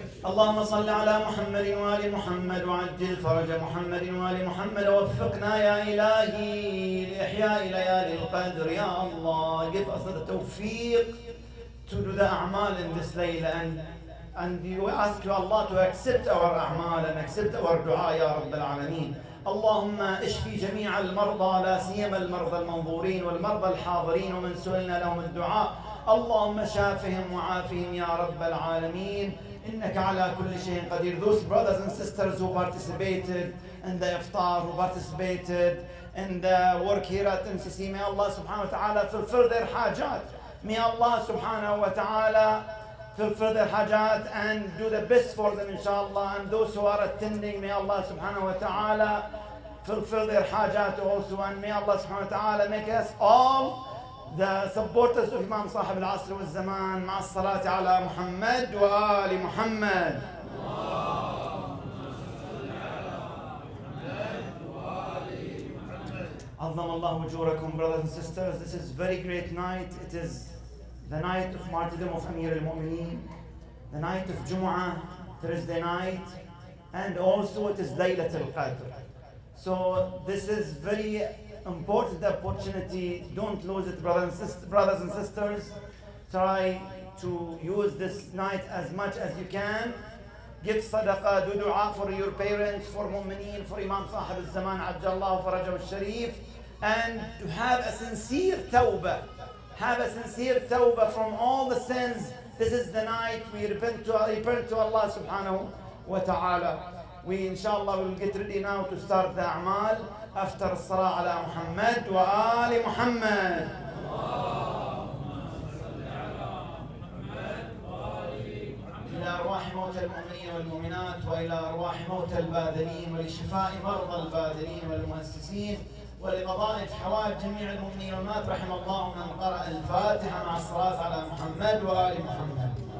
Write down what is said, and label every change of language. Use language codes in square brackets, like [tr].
[ar] اللهم صل على محمد وآل محمد وعجل فرج محمد وآل محمد ووفقنا يا إلهي لإحياء ليالي القدر يا الله. [en] Give us the tawfiq to do the a'mal in this layla and we ask you Allah to accept our a'mal and accept our dua [ar] يا رب العالمين. اللهم اشفي جميع المرضى لا سيما المرضى المنظورين والمرضى الحاضرين ومن سئلنا لهم الدعاء اللهم شافهم وعافهم يا رب العالمين إنك على كل شيء قدير. [en] Those brothers and sisters who participated in the iftar, who participated in the work here at MCC, may Allah subhanahu wa ta'ala fulfill their hajat. May Allah subhanahu wa ta'ala fulfill their hajat and do the best for them inshallah. And those who are attending, may Allah subhanahu wa ta'ala fulfill their hajat also. And may Allah subhanahu wa ta'ala make us all the supporters of Imam [ar] صاحب العصر والزمان مع الصلاة على محمد وآل محمد. عظم الله أجوركم [en] brothers and sisters. This is very great night. It is the night of martyrdom of Amir al-Mu'mineen, the night of Jumu'ah, Thursday night, and also it is Laylat al-Qadr. So this is very important opportunity. Don't lose it, brothers and sisters. Try to use this night as much as you can. Give sadaqah, do dua for your parents, for mu'mineen, for Imam Sahib al-Zaman, Ajjallahu Farajahu al-Sharif, and to have a sincere tawbah. Have a sincere tawbah from all the sins. This is the night we repent to Allah subhanahu wa ta'ala. We inshallah will get ready now to start the a'mal after [ar] الصلاة على محمد وآل محمد. إلى أرواح موتى المؤمنين والمؤمنات وإلى أرواح موتى الباذلين ولشفاء مرضى الباذلين والمؤسسين ولقضاء حوائج جميع المؤمنين والمات رحم الله من قرأ الفاتحة مع الصلاة على محمد وآل محمد.